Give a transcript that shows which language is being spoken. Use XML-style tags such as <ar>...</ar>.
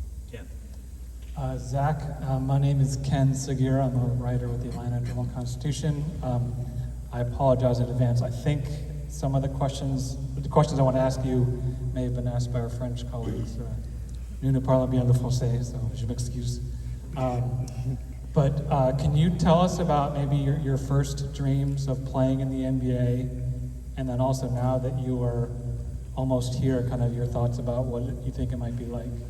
<en>Ken. Zach, my name is Ken Segura. I'm a writer with the Atlanta Journal-Constitution. I apologize in advance. I think some of the questions I want to ask you may have been asked by our French colleagues.</en> <fr>Nous ne parlons bien le français, so je m'excuse.</fr> <en>But can you tell us about maybe your first dreams of playing in the NBA, and then also now that you are almost here, kind of your thoughts about what you think it might be like?</en>